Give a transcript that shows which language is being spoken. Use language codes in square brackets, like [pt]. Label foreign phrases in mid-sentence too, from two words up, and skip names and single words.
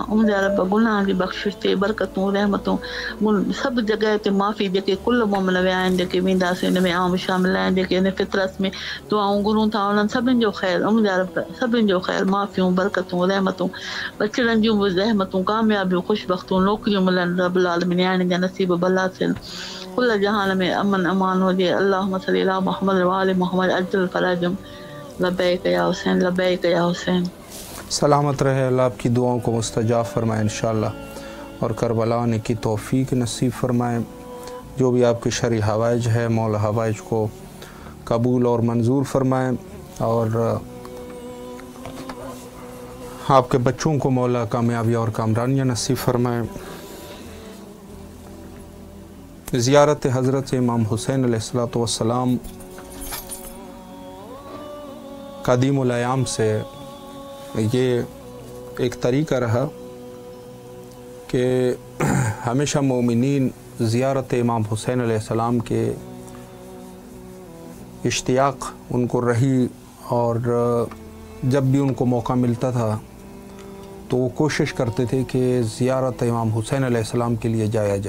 [sd] मुंहिंजा रब गुनाह जी बख़्शिश थिए, बरकतूं रहमतूं सभु जॻह ते माफ़ी, जेके कुल मोमिन विया आहिनि, जेके वेंदासीं हिन में आऊं बि शामिल आहिनि, जेके हिन फितरत में दुआऊं घुरूं था उन्हनि सभिनि जो ख़ैरु, मुंहिंजा रब सभिनि जो ख़ैरु, माफ़ियूं बरकतूं रहमतूं बचड़नि जूं बि रहमतूं कामयाबियूं ख़ुशबख़्तूं नौकरियूं मिलनि, [ar] رب العالمين [sd] नियाणियुनि जा नसीब भला थियनि, कुल जहान में अमन अमान हुजे। [ar] اللهم صل على محمد وآل محمد عجل فرجهم. لبيك يا حسين، لبيك يا حسين. [hi] सलामत रहे, अल्लाह आपकी दुआओं को मुस्तजाब फरमाए इंशाअल्लाह, और करबला आने की तौफीक नसीब फरमाए। जो भी आपके शरई हवाइज है मौला हवाइज को कबूल और मंजूर फरमाए, और आपके बच्चों को मौला कामयाबी और कामरानियाँ नसीब फरमाए। ज़ियारत हज़रत इमाम हुसैन [ar] عليه الصلاة والسلام قديم الأيام [hi] से ये एक तरीक़ा रहा कि हमेशा मोमिनीन ज़ियारत इमाम हुसैन अलैहिस्सलाम के इश्तियाक़ उनको रही, और जब भी उनको मौका मिलता था तो वो कोशिश करते थे कि ज़ियारत इमाम हुसैन अलैहिस्सलाम के लिए जाया जाए।